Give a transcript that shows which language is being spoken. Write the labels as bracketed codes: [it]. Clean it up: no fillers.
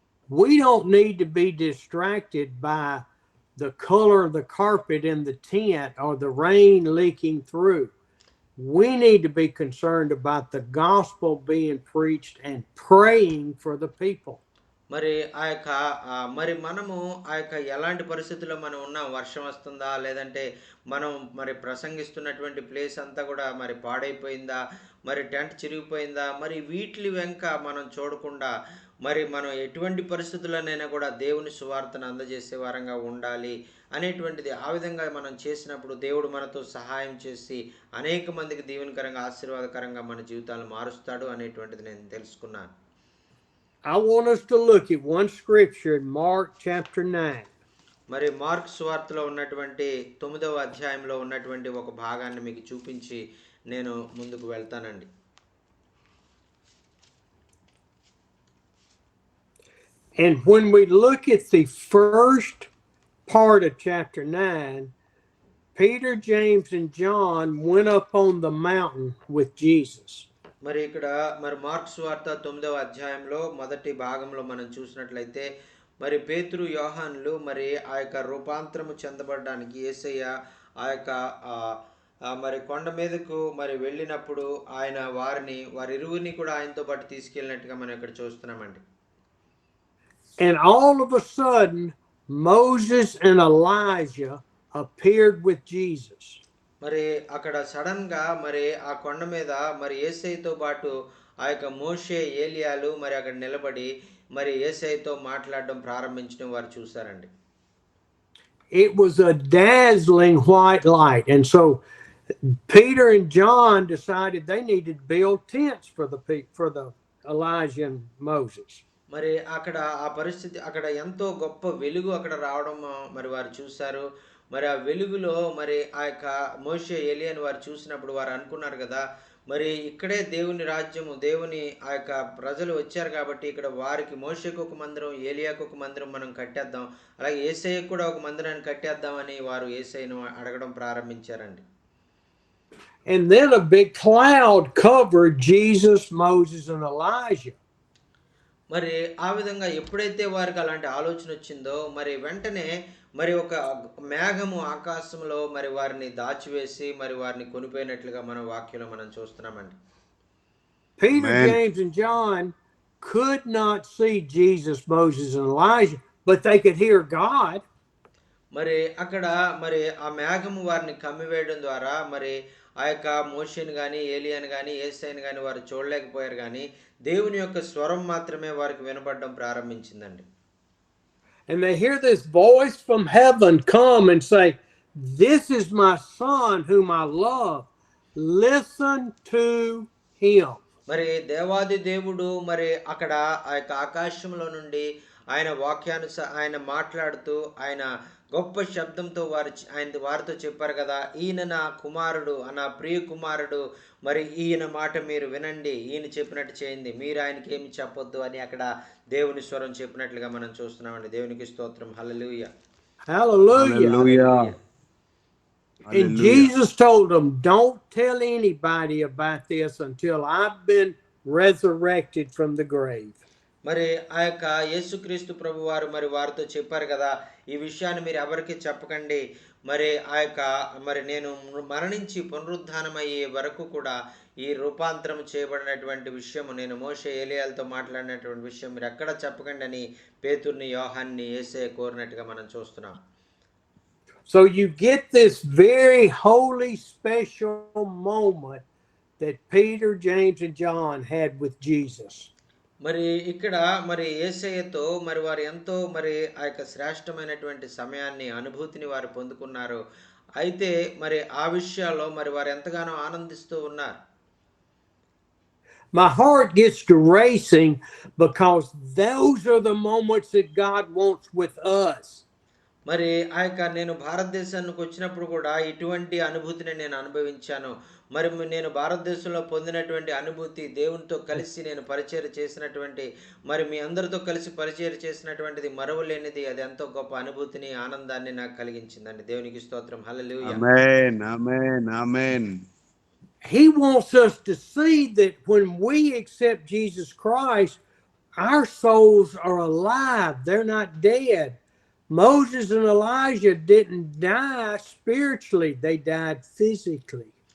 [en] We don't need to be distracted by the color of the carpet in the tent or the rain leaking through. We need to be concerned about the gospel being preached and praying for the people. [te] మరి ఆ యొక్క మరి మనము ఆ యొక్క ఎలాంటి పరిస్థితుల్లో మనం ఉన్నాం, వర్షం వస్తుందా లేదంటే మనం మరి ప్రసంగిస్తున్నటువంటి ప్లేస్ అంతా కూడా మరి పాడైపోయిందా, మరి టెంట్ చిరిగిపోయిందా, మరి వీటి వెంక మనం చూడకుండా మరి మనం ఎటువంటి పరిస్థితుల్లోనైనా కూడా దేవుని సువార్తను అందజేసే వారంగా ఉండాలి అనేటువంటిది ఆ విధంగా మనం చేసినప్పుడు దేవుడు మనతో సహాయం చేసి అనేక మందికి దీవెనకరంగా ఆశీర్వాదకరంగా మన జీవితాలను మారుస్తాడు అనేటువంటిది నేను తెలుసుకున్నాను. [en] I want us to look at one scripture in Mark chapter 9. [te] మరి మార్క్ సువార్తలో ఉన్నటువంటి 9వ అధ్యాయంలో ఉన్నటువంటి ఒక భాగాన్ని మీకు చూపించి నేను ముందుకు వెళ్తానండి. [en] And when we look at the first part of chapter 9, Peter, James, and John went up on the mountain with Jesus. [te] మరి ఇక్కడ మరి మార్క్ సువార్త 9వ అధ్యాయంలో మొదటి భాగంలో మనం చూసినట్లయితే మరి పేతురు, యోహానులు మరి ఆ యొక్క రూపాంతరము చెందబడడానికి యేసయ్య ఆ యొక్క మరి కొండ మీదకు మరి వెళ్ళినప్పుడు ఆయన వారిరువురిని కూడా ఆయనతో పాటు తీసుకెళ్ళినట్టుగా మనం ఇక్కడ చూస్తున్నామండి. [en] And all of a sudden, Moses and Elijah appeared with Jesus. [te] మరి అక్కడ సడన్ గా మరి ఆ కొండ మీద మరి యేసయ్యతో పాటు ఆ యొక్క మోషే, ఏలియాలు మరి అక్కడ నిలబడి మరి యేసయ్యతో మాట్లాడడం ప్రారంభించడం వారు చూశారండి. [en] It was a dazzling white light, and so Peter and John decided they needed to build tents for the Elijah and Moses. [te] మరి అక్కడ ఆ పరిస్థితి అక్కడ ఎంతో గొప్ప వెలుగు అక్కడ రావడం మరి వారు చూశారు. మరి ఆ వెలుగులో మరి ఆ యొక్క మోషే, ఏలియాని వారు చూసినప్పుడు వారు అనుకున్నారు కదా, మరి ఇక్కడే దేవుని రాజ్యము, దేవుని ఆ యొక్క ప్రజలు వచ్చారు కాబట్టి ఇక్కడ వారికి మోషేకు ఒక మందిరం, ఏలియాకు ఒక మందిరం మనం కట్టేద్దాం, అలాగే యేసయ్యకు కూడా ఒక మందిరాన్ని కట్టేద్దామని వారు యేసయ్యను అడగడం ప్రారంభించారండి. [en] And then a big cloud covered Jesus, Moses, and Elijah. [te] మరి ఆ విధంగా ఎప్పుడైతే వారికి అలాంటి ఆలోచన వచ్చిందో మరి వెంటనే మరి ఒక మేఘము ఆకాశంలో మరి వారిని దాచివేసి మరి వారిని కొనిపోయినట్లుగా మన వాక్యంలో మనం చూస్తున్నామండి. [en] Peter, James, and John could not see Jesus, Moses, and Elijah, but they could hear God. [te] మరి అక్కడ మరి ఆ మేఘము వారిని కమ్మివేయడం ద్వారా మరి ఆ యొక్క మోషేని కానీ ఏలియాని కానీ యేసయ్యని కానీ వారు చూడలేకపోయారు, కానీ దేవుని యొక్క స్వరం మాత్రమే వారికి వినపడడం ప్రారంభించిందండి. [en] And they hear this voice from heaven come and say, "This is my son whom I love. Listen to him." [te] మరి దేవాది దేవుడు మరి అక్కడ ఆ యొక్క ఆకాశంలో నుండి ఆయన ఆయన మాట్లాడుతూ ఆయన గొప్ప శబ్దంతో వారితో చెప్పారు కదా, ఈయన నా కుమారుడు, నా ప్రియ కుమారుడు, మరి ఈయన మాట మీరు వినండి, ఈయన చెప్పినట్టు చేయండి, మీరు ఆయనకి ఏమి చెప్పొద్దు అని అక్కడ దేవుని స్వరం చెప్పినట్లుగా మనం చూస్తున్నామండి. దేవునికి స్తోత్రం. హల్లెలూయా. [en] Hallelujah. Hallelujah. And Jesus told them, "Don't tell anybody about this until I've been resurrected from the grave." [te] మరి ఆ యొక్క యేసుక్రీస్తు ప్రభు వారు మరి వారితో చెప్పారు కదా, ఈ విషయాన్ని మీరు ఎవరికి చెప్పకండి, మరి ఆ యొక్క మరి నేను మరణించి పునరుద్ధానమయ్యే వరకు కూడా ఈ రూపాంతరం చేయబడినటువంటి విషయము, నేను మోషే ఏలియాలతో మాట్లాడినటువంటి విషయం మీరు ఎక్కడ చెప్పకండి అని పేతుర్ని యోహాన్ని యేసయ్య కోరినట్టుగా మనం చూస్తున్నాం. [en] So you get this very holy, special moment that Peter, James, and John had with Jesus. [te] మరి ఇక్కడ మరి యేసయ్యతో మరి వారు ఎంతో మరి ఆ యొక్క శ్రేష్టమైనటువంటి సమయాన్ని, అనుభూతిని వారు పొందుకున్నారు. అయితే మరి ఆ విషయాల్లో మరి వారు ఎంతగానో ఆనందిస్తూ ఉన్నారు. [en] My heart gets to racing because those are the moments that God wants with us. [te] మరి ఆ యొక్క నేను భారతదేశానికి వచ్చినప్పుడు కూడా ఇటువంటి అనుభూతిని నేను అనుభవించాను. మరి నేను భారతదేశంలో పొందినటువంటి అనుభూతి, దేవునితో కలిసి నేను పరిచర్య చేసినటువంటి, మరి మీ అందరితో కలిసి పరిచర్య చేసినటువంటిది మరువలేనిది. అది ఎంతో గొప్ప అనుభూతిని, ఆనందాన్ని నాకు కలిగించిందండి. దేవునికి స్తోత్రం. హల్లెలూయా. [en] Amen. Amen. Amen. He wants us to see that when we accept Jesus Christ, our souls are alive. They're not dead. Moses and Elijah didn't die spiritually, they died physically.